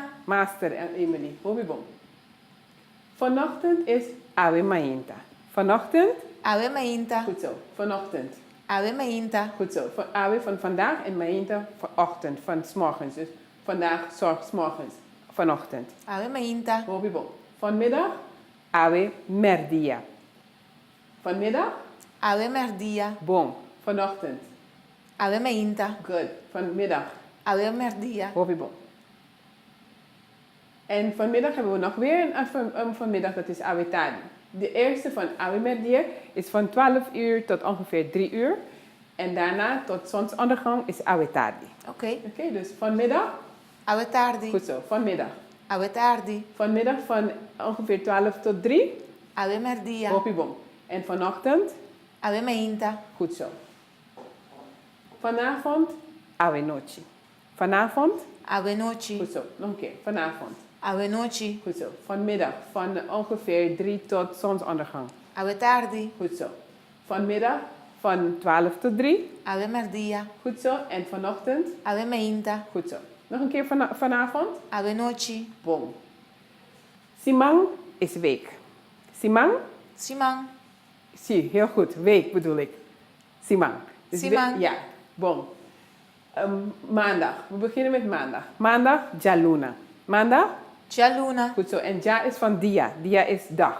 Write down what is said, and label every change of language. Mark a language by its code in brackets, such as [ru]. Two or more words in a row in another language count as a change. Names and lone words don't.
[nl] Master en Emily. Hobibom. Vanochtend is [pap] Awe Mainta. [nl] Vanochtend. [pap] Awe Mainta. [nl] Goed zo. Vanochtend. [pap] Awe Mainta. [nl] Goed zo. Awe van vandaag en Mainta vanochtend. Van 's morgens. Dus vandaag zorg 's morgens. Vanochtend. [pap] Awe Mainta. Hobibom. Vanmiddag. Awe Merdia. [nl] Vanmiddag. [pap] Awe Merdia. [nl] Bom. Vanochtend. [pap] Awe Mainta. [nl] Good. Vanmiddag. [pap] Awe Merdia. Hobibom. [nl] En vanmiddag hebben we nog weer een vanmiddag, dat is [pap] Awe Tadi. [nl] De eerste van [pap] Awe Merdia [nl] is van 12 uur tot ongeveer 3 uur. En daarna tot zonsondergang is [pap] Awe Tadi. [nl] Oké. Oké, dus vanmiddag. [pap] Awe Tardi. [nl] Goed zo, vanmiddag. [pap] Awe Tardi. [nl] Vanmiddag van ongeveer 12 tot 3. [pap] Awe Merdia. Hobibom. [nl] En vanochtend. [pap] Awe Mainta. [nl] Goed zo. Vanavond. [pap] Awe Nochi. [nl] Vanavond. [pap] Awe Nochi. [nl] Goed zo, nog een keer. Vanavond. [pap] Awe Nochi. [nl] Goed zo. Vanmiddag van ongeveer 3 tot zonsondergang. [pap] Awe Tardi. [nl] Goed zo. Vanmiddag van 12 tot 3. [pap] Awe Merdia. [nl] Goed zo. En vanochtend. [pap] Awe Mainta. [nl] Goed zo. Nog een keer vanavond. [pap] Awe Nochi. [nl] Bom. Simang is week. [pap] Simang? Simang. [nl] Zie, heel goed. Week bedoel ik. Simang. Dus [pap] Simang. [nl] ja. Bom. Maandag. We beginnen met maandag. Maandag, Jaluna. Maandag? [pap] Jaluna. [nl] Goed zo. En Ja is van dia. Dia is dag.